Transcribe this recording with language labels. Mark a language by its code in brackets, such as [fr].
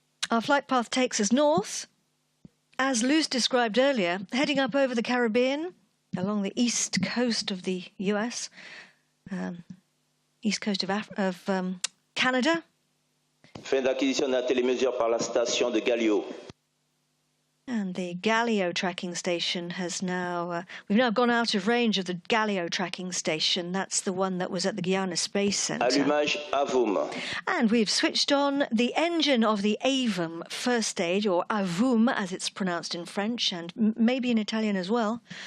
[en] Our flight path takes us north, as Luz described earlier, heading up over the Caribbean, along the east coast of the US, east coast of Canada. [fr] Fin d'acquisition d'un télémesure par la station de Galileo. [en] And the Galileo tracking station has now, we've now gone out of range of the Galileo tracking station. That's the one that was at the Guiana Space Center. [fr] Allumage AVUM. [en] And we've switched on the engine of the AVUM first stage, or AVUM as it's pronounced in French and maybe in Italian as well.